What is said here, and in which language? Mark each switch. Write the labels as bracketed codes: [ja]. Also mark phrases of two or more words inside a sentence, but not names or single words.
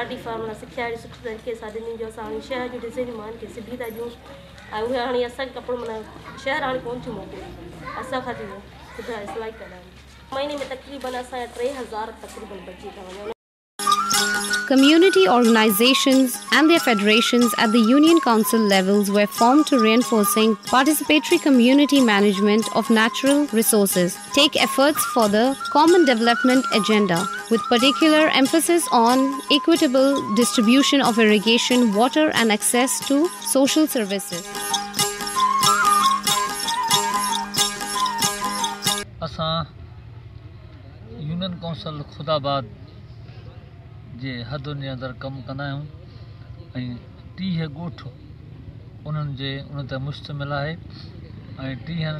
[sd] डी फार्म सिखिया ॾाढी सुठी तरीक़े सां ॾिनी जो असां हाणे शहर जी डिज़ाइन माण्हुनि खे सिबी था ॾियूं ऐं उहे हाणे असांखे कपिड़ो माना शहर हाणे कोन थियूं मोकिलियूं असां खां थियूं सिबाई सिलाई कराइनि महीने में तक़रीबन असांजा 3000 तक़रीबन बची था वञनि. [en] Community organizations and their federations at the Union Council levels were formed to reinforcing participatory community management of natural resources, take efforts for the Common Development Agenda, with particular emphasis on equitable distribution of irrigation, water and access to social services. [sd] असां [en] union council [sd] खुदाबाद जे हदुनि जे अंदरि कमु कंदा आहियूं ऐं 30 ॻोठ उन्हनि उन ते मुश्तमिल आहे ऐं 30